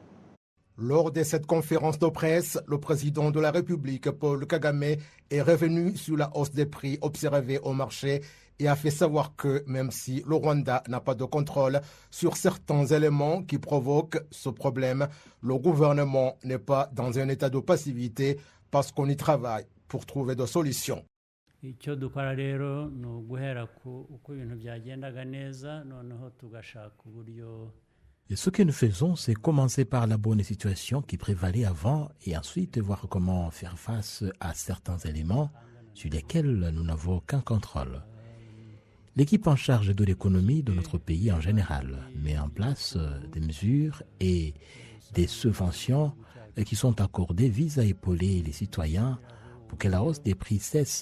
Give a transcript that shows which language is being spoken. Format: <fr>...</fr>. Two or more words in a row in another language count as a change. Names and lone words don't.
<fr>Lors de cette conférence de presse, le président de la République, Paul Kagame, est revenu sur la hausse des prix observée au marché et a fait savoir que même si le Rwanda n'a pas de contrôle sur certains éléments qui provoquent ce problème, le gouvernement n'est pas dans un état de passivité parce qu'on y travaille pour trouver des solutions.</fr> <rw>icyo dukora rero ni uguhera uko ibintu byagendaga neza noneho tugashaka uburyo.</rw> <fr>Et ce que nous faisons, c'est commencer par la bonne situation qui prévalait avant et ensuite voir comment faire face à certains éléments sur lesquels nous n'avons aucun contrôle. L'équipe en charge de l'économie de notre pays en général met en place des mesures et des subventions qui sont accordées visent à épauler les citoyens pour que la hausse des prix cesse.</fr>